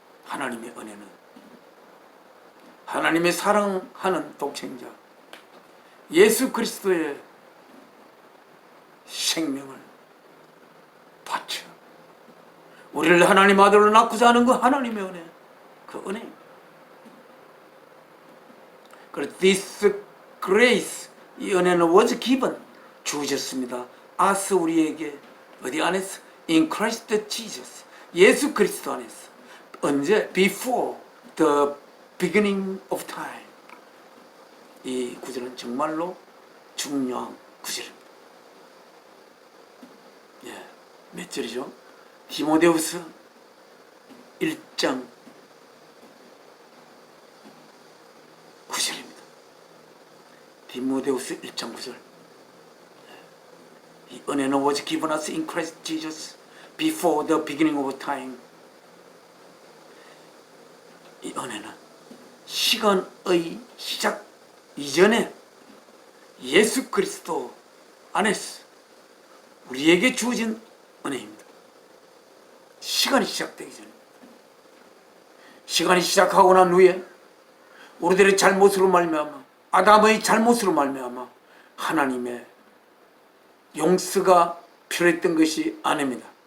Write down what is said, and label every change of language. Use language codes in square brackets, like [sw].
[ko] 하나님의 은혜는 하나님의 사랑하는 독생자 예수 그리스도의 생명을 바쳐 우리를 하나님 아들로 낳고자 하는 그 하나님의 은혜, 그 은혜입니다. 그래서 [en] this grace, [ko] 이 은혜는 [en] was given, [ko] 주어졌습니다. as 우리에게 어디 안에서? [en] in Christ Jesus, [ko] 예수 그리스도 안에서. 언제? [en] before the beginning of time. [ko] 이 구절은 정말로 중요한 구절입니다. 예, 몇 절이죠? 디모데후서 1장 9절입니다. 디모데후서 1장 9절. 이 은혜는 [en] was given us in Christ Jesus before the beginning of time. [ko] 이 은혜는 시간의 시작 이전에 예수 그리스도 안에서 우리에게 주어진 은혜입니다. 시간이 시작되기 전에, 시간이 시작하고 난 후에 우리들의 잘못으로 말미암아, 아담의 잘못으로 말미암아 하나님의 용서가 필요했던 것이 아닙니다.